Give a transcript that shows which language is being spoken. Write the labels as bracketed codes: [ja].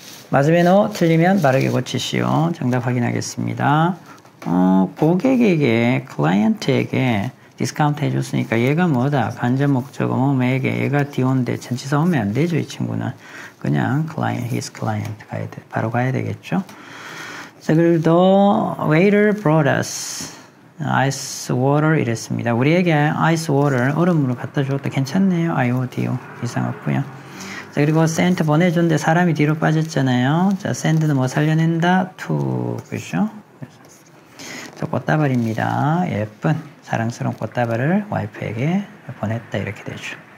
[ko] 맞으면 O, 틀리면 바르게 고치시오. 정답 확인하겠습니다. 고객에게, 클라이언트에게 디스카운트 해줬으니까 얘가 뭐다? 간접 목적어 뭐에게 얘가 디온데 전치사 오면 안 되죠. 이 친구는 그냥 client, his client 가야 돼. 바로 가야 되겠죠. 자, 그리고 [en] the waiter brought us ice water [ko] 이랬습니다. 우리에게 ice water 얼음물을 갖다 줬다. 괜찮네요. IODO 이상 없고요. 자, 그리고 send 보내줬는데 사람이 뒤로 빠졌잖아요. 자, send는 뭐 살려낸다? to 그죠? 저 꽃다발입니다. 예쁜 사랑스러운 꽃다발을 와이프에게 보냈다 이렇게 되죠.